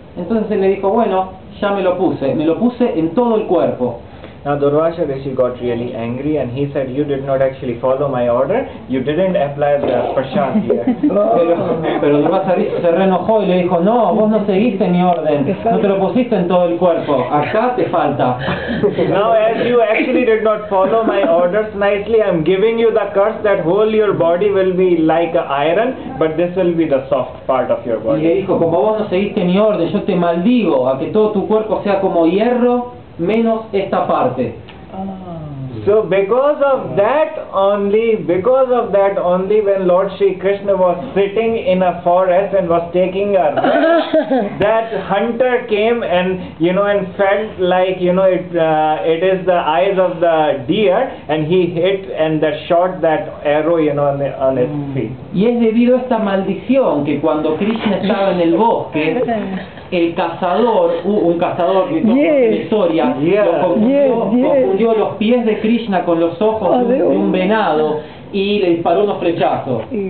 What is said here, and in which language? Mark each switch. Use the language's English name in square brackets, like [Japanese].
[Spanish] Entonces él le dijo, bueno, ya me lo puse en todo el cuerpo. [English] Now Durvasa Rishi got really angry and he said, you did not actually follow my order, you didn't apply the prasad here. [Spanish] Pero Durvasa Rishi se reenojó y le dijo, no, vos no seguiste mi orden, no te lo pusiste en todo el cuerpo, acá te falta. [English] Now as you actually did not follow my orders nicely, I am giving you the curse that whole your body will be like iron, but this will be the soft part of your [Spanish] Y le [English] body. [Spanish] dijo, como vos no seguiste mi orden, yo te maldigo a que todo tu cuerpo sea como hierro, menos esta parte. [English] So because of that only, when Lord Shri Krishna was sitting in a forest and was taking a rest, that hunter came and and felt like it is the eyes of the deer, and he hit and shot that arrow on his feet. [Spanish] Y es debido a esta maldición que cuando Krishna estaba en el bosque, el cazador, un cazador que en la historia, lo confundió los pies de Krishna con los ojos de un venado y le disparó unos flechazos.